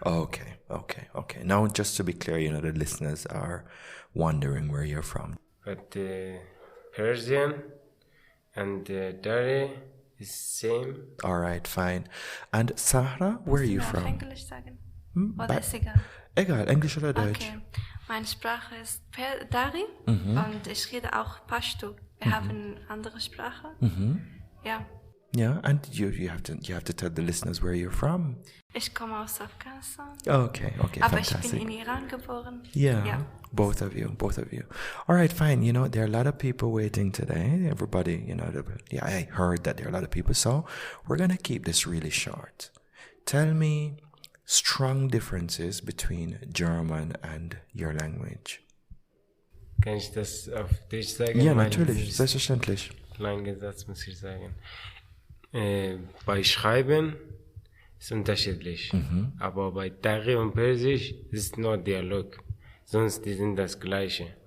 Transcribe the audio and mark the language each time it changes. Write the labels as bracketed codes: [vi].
[en] Okay. Now, just to be clear, the listeners are wondering where you're from. But Persian and Dari is same. All right, fine. And Sahra, where are you from? [de] Englisch sagen? Oder ist egal? Egal, Englisch oder Deutsch? Okay, meine Sprache ist Dari und ich rede auch Pashto. Wir haben eine andere Sprache. Ja. [en] Yeah, and you have to tell the listeners where you're from. [de] Ich komme aus Afghanistan. [en] Okay, [de] aber [en] fantastic. [de] Ich bin in Iran geboren. [en] Yeah. Both of you. All right, fine. There are a lot of people waiting today. Everybody, I heard that there are a lot of people. So we're going to keep this really short. Tell me strong differences between German and your language. [de] Kann ich das auf Deutsch sagen? Ja, natürlich, selbstverständlich. Langer Satz muss ich sagen. Bei Schreiben ist unterschiedlich, aber bei Dari und Persisch ist nur Dialog, sonst die sind das Gleiche.